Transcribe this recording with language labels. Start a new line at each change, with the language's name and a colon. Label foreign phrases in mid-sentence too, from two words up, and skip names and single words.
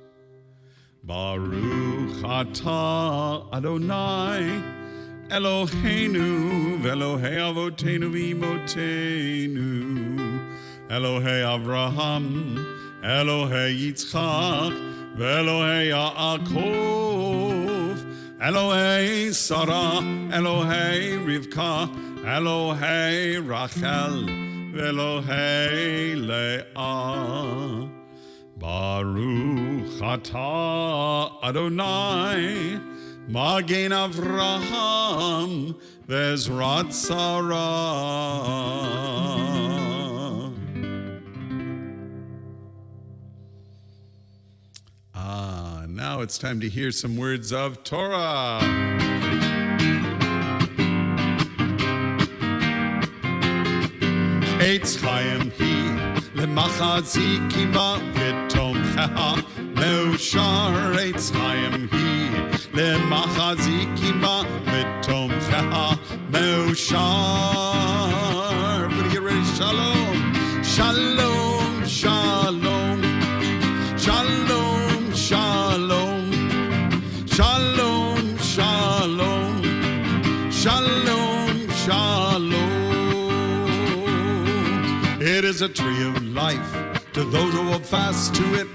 Hebrew: ברוך אתה אדני אלהינו ואלהי אבותינו ואמותינו, אלהי אברהם, אלהי יצחק, ואלהי יעקב, אלהי שרה, אלהי רבקה, אלהי רחל, ואלהי לאה. ברוך אתה אדני מגן אברהם ועזרת שרה.
English: Now it's time to hear some words of Torah.
Hebrew: עץ חיים היא למחזיקים בה ותומכיה מאושר. עץ חיים היא למחזיקים בה ותומכיה מאושר.
English: Everybody get ready.
Hebrew: שלום, שלום, שלום, שלום, שלום, שלום, שלום, שלום, שלום.
English: It is a tree of life to those who hold fast to it.